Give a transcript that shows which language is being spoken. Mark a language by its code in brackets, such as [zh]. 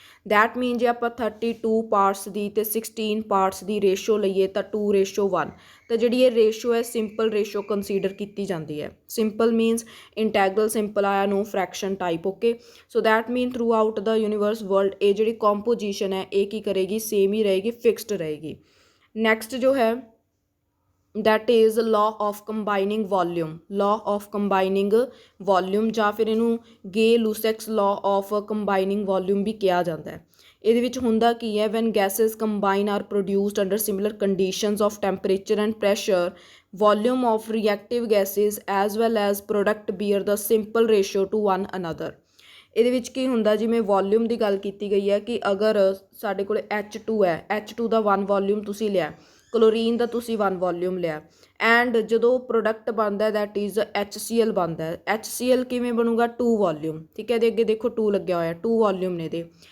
[pa] That ਮੀਨ ਜੇ ਆਪਾਂ 32 parts ਦੀ ਅਤੇ 16 ਪਾਰਟਸ ਦੀ ਰੇਸ਼ੋ ਲਈਏ ਤਾਂ 2:1, ਤਾਂ ਜਿਹੜੀ ਇਹ ਰੇਸ਼ੋ ਹੈ ਸਿੰਪਲ ਰੇਸ਼ੋ ਕੰਸੀਡਰ ਕੀਤੀ ਜਾਂਦੀ ਹੈ। [en] Simple means integral simple ਆਇਆ, no fraction type, okay. So that mean throughout the universe world [pa] ਇਹ ਜਿਹੜੀ ਕੰਪੋਜੀਸ਼ਨ ਹੈ ਇਹ ਕੀ ਕਰੇਗੀ? ਸੇਮ ਹੀ ਰਹੇਗੀ, ਫਿਕਸਡ ਰਹੇਗੀ। ਨੈਕਸਟ ਜੋ ਹੈ [en] that is law of combining volume, [pa] law of combining volume ਜਾਂ ਫਿਰ ਇਹਨੂੰ ਗੇ ਲੂਸੈਕਸ law of combining volume ਵੀ ਕਿਹਾ ਜਾਂਦਾ ਹੈ। ਇਹਦੇ ਵਿੱਚ ਹੁੰਦਾ ਕੀ ਹੈ? [en] when gases combine are produced under similar conditions of temperature and pressure, volume of reactive gases as well as product bear the simple ratio to one another। [pa] ਇਹਦੇ ਵਿੱਚ ਕੀ ਹੁੰਦਾ? ਜਿਵੇਂ ਵੋਲਿਊਮ ਦੀ ਗੱਲ ਕੀਤੀ ਗਈ ਹੈ ਕਿ ਅਗਰ ਸਾਡੇ ਕੋਲ H2 ਹੈ, H2 ਦਾ 1 ਵੋਲਿਊਮ ਤੁਸੀਂ ਲਿਆ, ਕਲੋਰੀਨ ਦਾ ਤੁਸੀਂ 1 ਵੋਲਿਊਮ ਲਿਆ ਐਂਡ ਜਦੋਂ ਪ੍ਰੋਡਕਟ ਬਣਦਾ ਦੈਟ ਇਜ਼ HCl ਬਣਦਾ ਹੈ। HCl ਕਿਵੇਂ ਬਣੂਗਾ? 2 ਵੋਲਿਊਮ, ਠੀਕ ਹੈ। ਇਹਦੇ ਅੱਗੇ ਦੇਖੋ 2 ਲੱਗਿਆ ਹੋਇਆ, 2 ਵੋਲਿਊਮ ਨੇ ਇਹਦੇ।